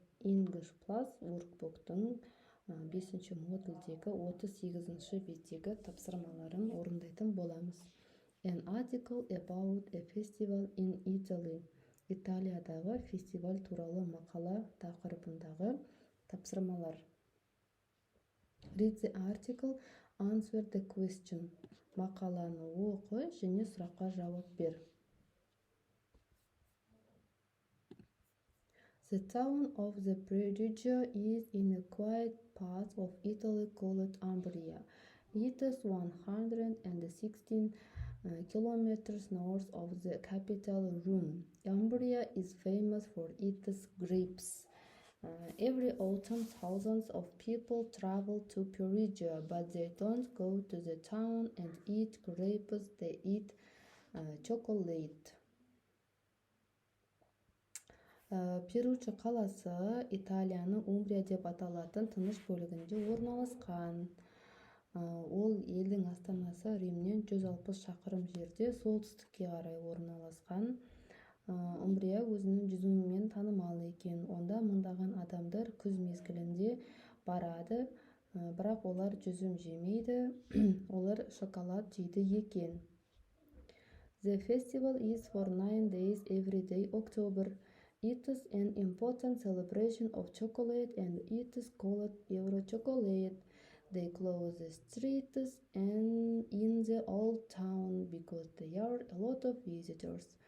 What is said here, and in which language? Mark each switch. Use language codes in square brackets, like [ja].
[kk] English Plus workbook'тың 5-ші модульдегі 38-ші беттегі тапсырмаларын орындайтын боламыз. [en] An article about a festival in Italy. [kk] Италиядағы фестиваль туралы мақала тақырыбындағы тапсырмалар. [en] Read the article, answer the question. [kk] Мақаланы оқы және сұраққа жауап бер. [en] The town of the Perugia is in a quiet part of Italy called Umbria. It is 116 kilometers north of the capital Rome. Umbria is famous for its grapes. Every autumn, thousands of people travel to Perugia, but they don't go to the town and eat grapes, they eat chocolate. [kk] Перуча қаласы Италияның Умбрия деп аталатын тыныш бөлігінде орналасқан. Ол елдің астанасы Римнен 160 шақырым жерде солтүстікке қарай орналасқан. Умбрия өзінің жүзімімен танымал екен. Онда мыңдаған адамдар күз мезгілінде барады, бірақ олар жүзім жемейді, олар шоколад жейді екен. [en] The festival is for 9 days every day October. It is an important celebration of chocolate and it is called Euro chocolate. They close the streets and in the old town because there are a lot of visitors.